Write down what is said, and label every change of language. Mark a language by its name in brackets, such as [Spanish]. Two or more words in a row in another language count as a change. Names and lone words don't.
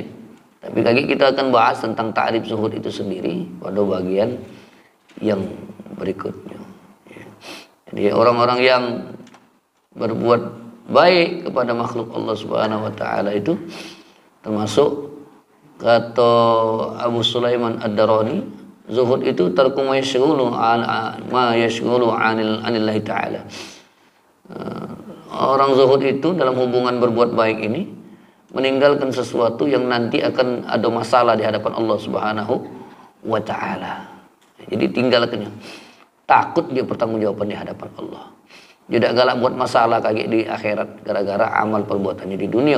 [Indonesian] Tapi lagi kita akan bahas tentang ta'rif zuhud itu sendiri pada bagian yang berikutnya. Jadi orang-orang yang berbuat baik kepada makhluk Allah [Arabic] سبحانه وتعالى [Indonesian] itu termasuk kata Abu Sulaiman Ad-Darani, zuhud itu [Arabic] ترك ما يشغل عن الله تعالى. [Indonesian] Orang zuhud itu dalam hubungan berbuat baik ini meninggalkan sesuatu yang nanti akan ada masalah di hadapan Allah [Arabic] سبحانه وتعالى. [Indonesian] Jadi tinggalkannya. Takut dia pertanggungjawaban di hadapan Allah. Dia tidak galak buat masalah kayak di akhirat gara-gara amal perbuatannya di dunia.